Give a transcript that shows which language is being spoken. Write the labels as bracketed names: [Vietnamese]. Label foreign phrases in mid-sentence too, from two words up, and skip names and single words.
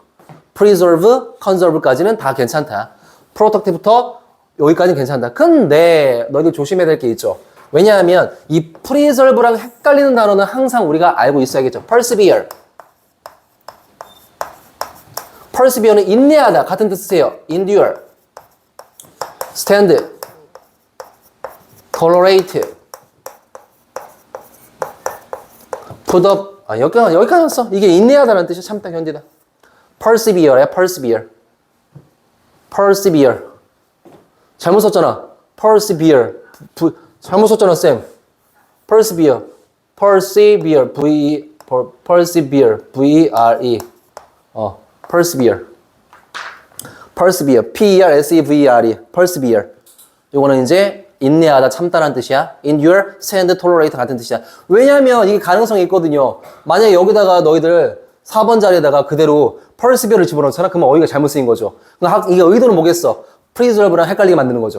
[English] preserve, conserve [Korean] 까지는 다 괜찮다. protect부터 여기까지는 괜찮다. 근데 너희들 조심해야 될 게 있죠. 왜냐하면 이 preserve랑 헷갈리는 단어는 항상 우리가 알고 있어야겠죠. persevere. persevere는 인내하다. 같은 뜻이에요. endure. [English] stand. tolerate. put up. [Korean] 여기까지 써. 이게 인내하다라는 뜻이 참다, 견디다. persevere야, persevere. persevere. 잘못 썼잖아. persevere. 잘못 썼잖아, 쌤. [English] persevere. persevere. persevere. V-R-E. persevere. persevere. P-E-R-S-E-V-E-R-E. persevere. [Korean] 요거는 이제 인내하다, 참다라는 뜻이야. [English] endure, stand, tolerate [Korean] 같은 뜻이야. 왜냐면 이게 가능성이 있거든요. 만약에 여기다가 너희들 4번 자리에다가 그대로 persevere를 집어넣잖아. 그러면 어휘가 잘못 쓰인 거죠. 이게 의도는 뭐겠어? preserve랑 헷갈리게 만드는 거죠.